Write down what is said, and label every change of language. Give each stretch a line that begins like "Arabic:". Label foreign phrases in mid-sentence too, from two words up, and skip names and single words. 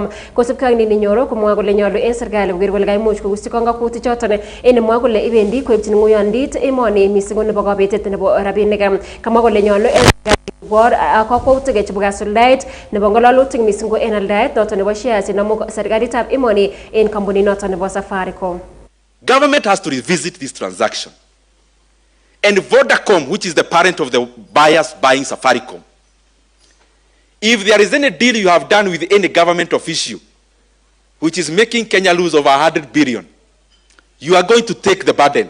Kalenjin: Kosubkei ak Ndindinyoro komwae kole nyolu en serikali koker kole kaimuch kogusti kongakutik choton en mwae kole ibendi koipchin ng'uyondit emoni mising nebo kabetet nebo rabinik. Kamwa kole nyolu en kakwautik chebo kasuldaet nebo ng'ololutik mising ko en aldaet noton nebo shares nemu serikalitab emoni en kampunit noton nebo Safaricom.
English: Government has to revisit this transaction. And Vodacom, which is the parent of the buyers buying Safaricom, if there is any deal you have done with any government official which is making Kenya lose over 100 billion, you are going to take the burden.